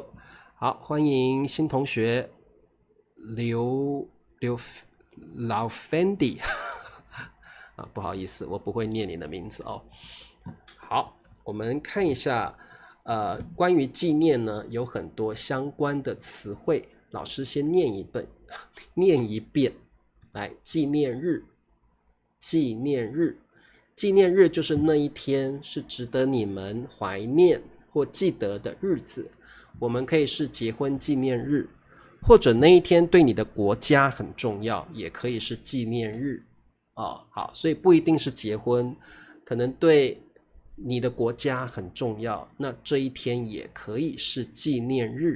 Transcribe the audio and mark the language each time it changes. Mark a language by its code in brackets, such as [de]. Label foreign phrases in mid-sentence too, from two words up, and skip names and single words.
[zh] 好，歡迎新同學老 Fendi 不好意思，我不會念你的名字哦。好，我們看一下，關於紀念呢，有很多相關的詞彙，老師先念一遍。來，紀念日，紀念日就是那一天是值得你們懷念或記得的日子。我們可以是結婚紀念日，或者那一天對你的國家很重要，也可以是紀念日。好，所以不一定是結婚，可能对你的國家很重要，那這一天也可以是紀念日。